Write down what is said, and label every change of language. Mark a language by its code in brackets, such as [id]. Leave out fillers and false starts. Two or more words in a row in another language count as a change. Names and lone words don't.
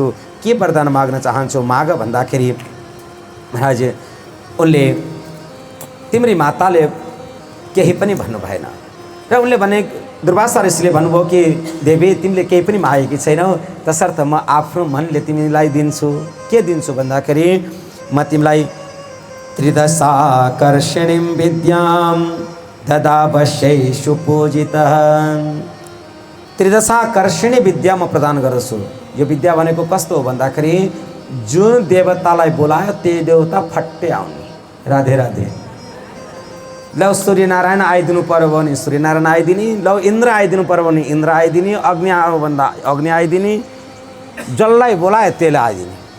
[ne] के वरदान माग्न चाहन्छु माग भन्दाखेरि महाराज उनले तिम्री माताले केही पनि भन्नु भएन र उनले भने, दुर्वासा ऋषिले भन्नुभयो कि देवी, तिमीले केही पनि मागेकी छैनौ, तसर्थ म आफ्नो मनले तिमीलाई दिन्छु। के दिन्छु भन्दाखेरि म तिमीलाई [sa] त्रिदशाकर्षणीं विद्यां ददावश्येषु पूजितः। [ne] त्रिदशाकर्षणी विद्या म प्रदान गर्दछु। यो विद्या भनेको कस्तो हो भन्दाखेरि जुन देवतालाई बोलायो त्यही देवता फट्टे आउने। राधे राधे। लौ सूर्यनारायण आइदिनु पर्यो भने सूर्यनारायण आइदिने, लौ इन्द्र आइदिनु पर्यो भने इन्द्र आइदिने, अग्नि आयो भन्दा अग्नि आइदिने, जसलाई बोलाए त्यसलाई आइदिने।